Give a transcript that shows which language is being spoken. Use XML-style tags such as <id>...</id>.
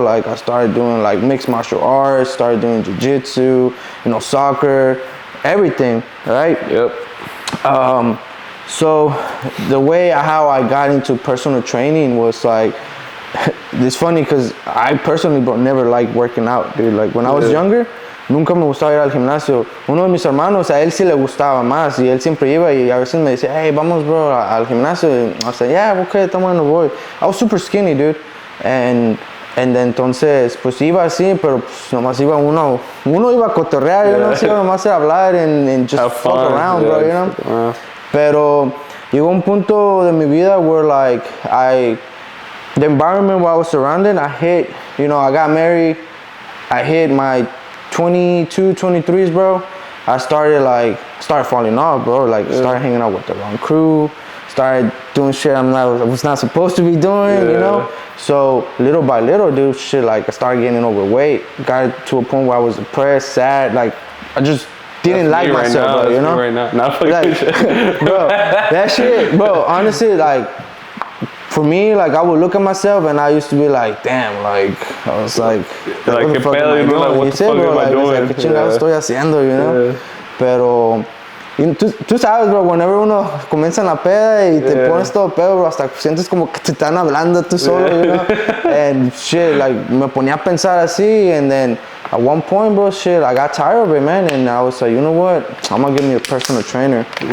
<en>Like I started doing like mixed martial arts, started doing jiu-jitsu, you know, soccer, everything, right? Yep. So the way how I got into personal training was like, it's funny because I personally, bro, never liked working out, dude. Like when I was younger,</en> <es>nunca me gustaba ir al gimnasio.</es> <en>Uno de mis hermanos, a él sí le gustaba más y él siempre iba y a veces me decía, hey, vamos, bro, al gimnasio. And I was like, yeah, okay,</en> <es>estamos en voy.</es> <en>I was super skinny, dude.</en> <es>And entonces, pues iba así, pero pues nomás iba uno iba a cotorrear,</es> <en>you know,</en> <es>iba nomás a hablar</es> <en>and just have fuck fun, around, bro, you know.</en> <es>Pero llegó un punto de mi vida</es> <en>where like the environment where I was surrounded, I hit, you know, I got married, I hit my 22, 23s, bro. I started falling off, bro. Like started hanging out with the wrong crew, started doing shit I was not supposed to be doing, you know. So little by little, dude, shit, like I started getting overweight, got to a point where I was depressed, sad, like I just didn't like myself, bro, you know. Right now. Not like, bro, that shit, bro, honestly, like, for me, like I would look at myself and I used to be like, damn, like I was like what the fuck am I doing? What the fuck am I doing?</en> <es>¿Qué chingados estoy haciendo,</es> <en>you know?</en> <es>Pero tú sabes, bro,</es> <en>whenever</en> <es>uno comienza en la peda y te pones todo pedo, bro, hasta sientes como que te están hablando tú solo, you know?</es> <en>And shit, like</en> <es>me ponía a pensar así,</es> <en>and then at one point, bro, shit, I got tired of it, man, and I was like, you know what? I'm gonna get me a personal trainer.</en>